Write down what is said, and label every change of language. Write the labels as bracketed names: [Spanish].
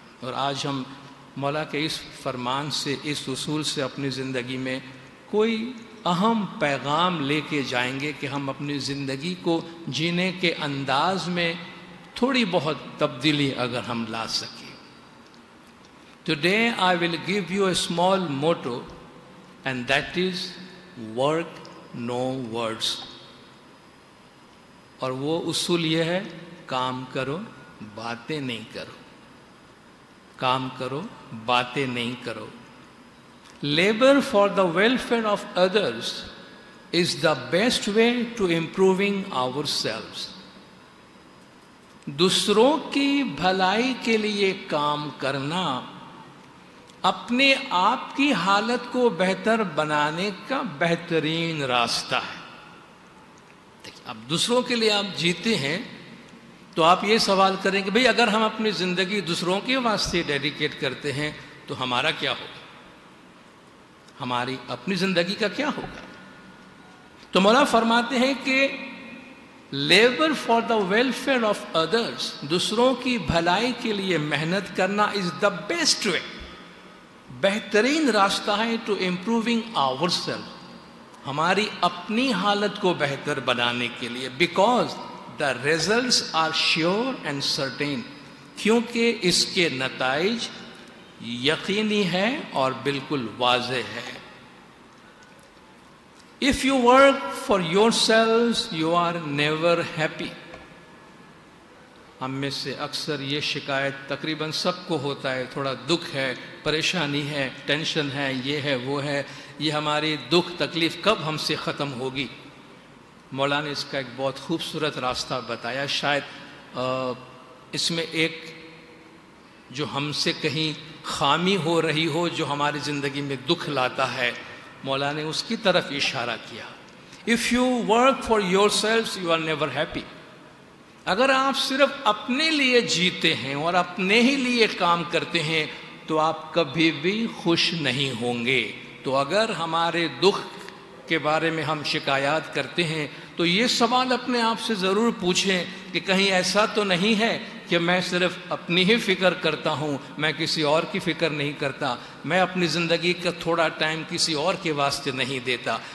[Urdu] اور آج ہم مولا کے اس فرمان سے، اس اصول سے اپنی زندگی میں کوئی اہم پیغام لے کے جائیں گے کہ ہم اپنی زندگی کو جینے کے انداز میں تھوڑی بہت تبدیلی اگر ہم لا سکیں. [English] Today I will give you a small motto, and that is work no words. [Urdu] اور وہ اصول یہ ہے، کام کرو باتیں نہیں کرو. کام کرو باتیں نہیں کرو. [English] Labor for the welfare of others is the best way to improving ourselves. [Urdu] دوسروں کی بھلائی کے لیے کام کرنا اپنے آپ کی حالت کو بہتر بنانے کا بہترین راستہ ہے. اب دوسروں کے لیے آپ جیتے ہیں تو آپ یہ سوال کریں کہ بھئی اگر ہم اپنی زندگی دوسروں کے واسطے ڈیڈیکیٹ کرتے ہیں تو ہمارا کیا ہوگا؟ ہماری اپنی زندگی کا کیا ہوگا؟ تو مولا فرماتے ہیں کہ [English] labour for the welfare of others, [Urdu] دوسروں کی بھلائی کے لیے محنت کرنا [English] is the best way, [Urdu] بہترین راستہ ہے [English] to improving our self, [Urdu] ہماری اپنی حالت کو بہتر بنانے کے لیے. [English] because the results are sure and certain, [Urdu] کیونکہ اس کے نتائج یقینی ہے اور بالکل واضح ہے. [English] If you work for yourselves, you are never happy. [Urdu] ہم میں سے اکثر یہ شکایت تقریباً سب کو ہوتا ہے، تھوڑا دکھ ہے، پریشانی ہے، ٹینشن ہے، یہ ہے وہ ہے. یہ ہماری دکھ تکلیف کب ہم سے ختم ہوگی؟ مولا نے اس کا ایک بہت خوبصورت راستہ بتایا. شاید اس میں ایک جو ہم سے کہیں خامی ہو رہی ہو، جو ہماری زندگی میں دکھ لاتا ہے، مولا نے اس کی طرف اشارہ کیا. [English] If you work for yourselves, you are never happy. [Urdu] اگر آپ صرف اپنے لیے جیتے ہیں اور اپنے ہی لیے کام کرتے ہیں تو آپ کبھی بھی خوش نہیں ہوں گے. تو اگر ہمارے دکھ کے بارے میں ہم شکایات کرتے ہیں تو یہ سوال اپنے آپ سے ضرور پوچھیں کہ کہیں ایسا تو نہیں ہے کہ میں صرف اپنی ہی فکر کرتا ہوں، میں کسی اور کی فکر نہیں کرتا، میں اپنی زندگی کا تھوڑا ٹائم کسی اور کے واسطے نہیں دیتا.